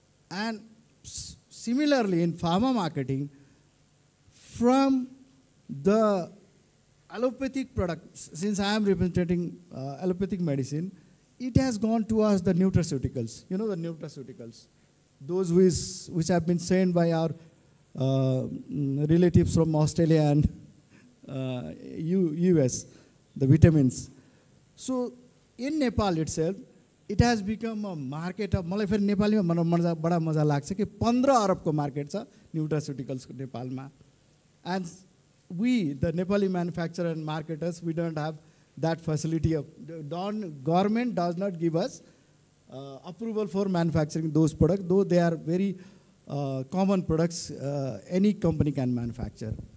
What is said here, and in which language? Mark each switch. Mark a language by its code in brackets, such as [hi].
[en] And similarly, in pharma marketing, from the allopathic products, since I am representing allopathic medicine, it has gone towards the nutraceuticals. You know the nutraceuticals, those which have been sent by our relatives from Australia and US, the vitamins. So in Nepal itself, it has become a market of, [ne] मलाई फेरि नेपालीमा बडा मजा लाग्छ कि 15 अरबको market छ न्यूट्रास्युटिकल्सको नेपालमा. [en] And we, the Nepali manufacturer and marketers, we don't have that facility of, government does not give us approval for manufacturing those products, though they are very common products any company can manufacture.